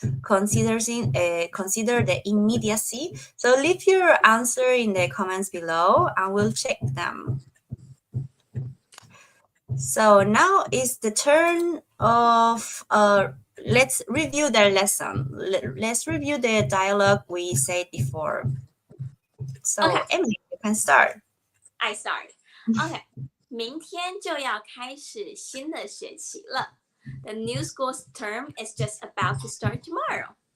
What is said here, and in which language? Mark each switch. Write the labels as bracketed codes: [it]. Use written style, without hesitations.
[en] Consider the immediacy. So leave your answer in the comments below and we'll check them. So now is the turn of let's review the lesson. Let's review the dialogue we said before. So Okay. Emily, you can start. I start. Okay. [zh] 明天就要开始新的学期了. [en] The new school term is just about to start tomorrow.